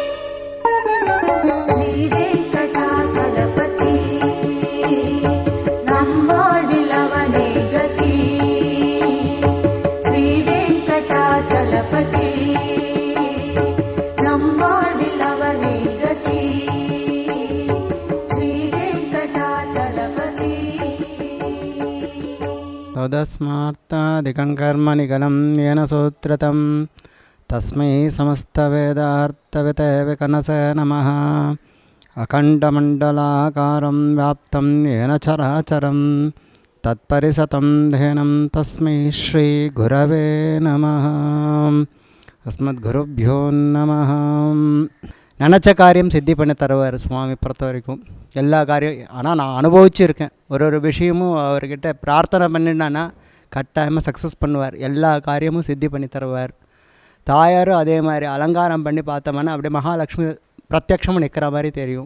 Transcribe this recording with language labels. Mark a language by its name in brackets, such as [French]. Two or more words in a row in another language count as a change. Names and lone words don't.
[Tamil] ஸ்ரீ வெங்கடாச்சலபதி நம் வாழ்வில் அவனே கதி ஸ்ரீ வெங்கடாச்சலபதி நம் வாழ்வில் அவனே கதி ஸ்ரீ வெங்கடாச்சலபதி [Sanskrit] तदस्मार्तादिकं कर्म निगलं येन सूत्रतं तस्मै समस्तवेदार्थविते विकनसे नमः अखण्डमण्डलाकारं व्याप्तं येन चराचरं तत्परिसतं ध्येनं तस्मै श्रीगुरवे नमः अस्मद्गुरुभ्यो नमः [Tamil] நினச்ச காரியம் சித்தி பண்ணி தருவார் சுவாமி பொறுத்த வரைக்கும் எல்லா காரியம். ஆனால் நான் அனுபவிச்சிருக்கேன். ஒரு விஷயமும் அவர்கிட்ட பிரார்த்தனை பண்ணினான்னா கட்டாயமாக சக்ஸஸ் பண்ணுவார். எல்லா காரியமும் சித்தி பண்ணி தருவார். தாயாரும் அதே மாதிரி அலங்காரம் பண்ணி பார்த்தோம்னா அப்படியே மகாலட்சுமி பிரத்யக்ஷமாக நிற்கிற மாதிரி தெரியும்.